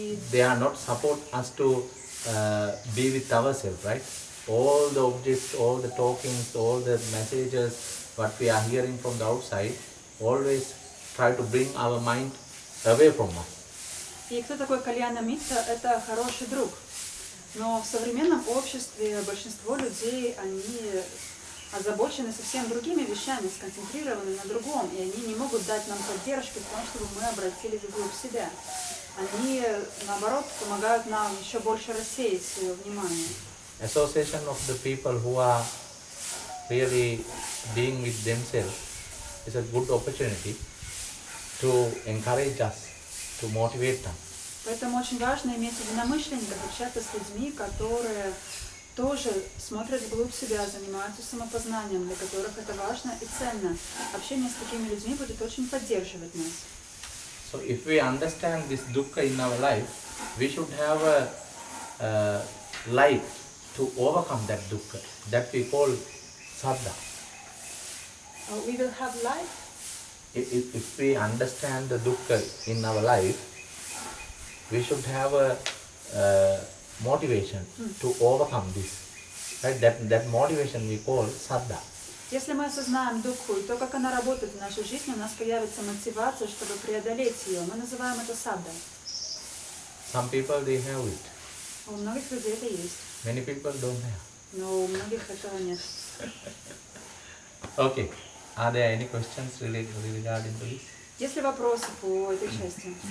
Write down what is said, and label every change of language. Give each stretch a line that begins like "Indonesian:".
English: They are not support us to be with ourselves, right? All the objects, all the talkings, all the messages, what we are hearing from the outside, always try to bring our mind away from us.
Russian: И кто такой кальяна митта? Это хороший друг. Но в современном обществе большинство людей, они озабочены совсем другими вещами, сконцентрированы на другом, и они не могут дать нам поддержки в том, чтобы мы обратились вглубь себя. Они, наоборот, помогают нам еще больше рассеять свое внимание.
English: Association of the people who are really being with themselves is a good opportunity to encourage us, to motivate us.
Russian: Поэтому очень важно иметь единомышленников, общаться с людьми, которые тоже смотрят вглубь себя, занимаются самопознанием, для которых это важно и ценно. Общение с такими людьми будет очень поддерживать нас.
English: So if we understand this dukkha in our life, we should have a light to overcome that dukkha, that we call saddha. We will have light. If we understand the dukkha in our life, we should have a motivation to overcome this. Right? That motivation we call saddha.
Russian: Если мы осознаем дукху и то, как она работает в нашей жизни, у нас появится мотивация, чтобы преодолеть ее. Мы называем это саддой.
English: Some people they have it.
Russian: У многих людей это есть.
English: Many people don't have.
Russian: Но у многих этого нет.
English: Okay. Are there any questions regarding to this?
Russian: Есть ли вопросы по этой части?